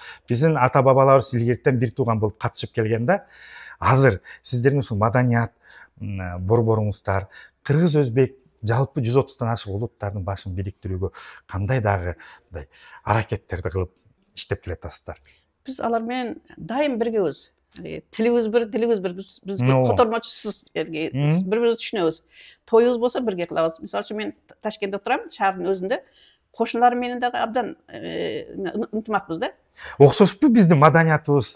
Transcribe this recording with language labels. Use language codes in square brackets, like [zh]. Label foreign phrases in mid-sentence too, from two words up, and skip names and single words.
[ky] Биздин ата бабаларыбыз илгертен бир тууган болуп катышып келген да. Азыр сиздердин ушул маданият борборуңуздар, кыргыз, өзбек жалпы 130тан ашык улуттардын башын бириктирүүгө кандай дагы аракеттерди кылып иштеп келатасыздар? Биз алар менен дайым биргебиз. Тилибиз бир, дилибиз бир. Биз котормочусуз, бири-бирибизди түшүнөбүз. Тоюбуз болсо бирге кылабыз. Мисалы үчүн мен Ташкентте турам, шаардын өзүндө. Кошуналарым менен дагы абдан ынтымакпыз да. Окшошпу биздин маданиятыбыз?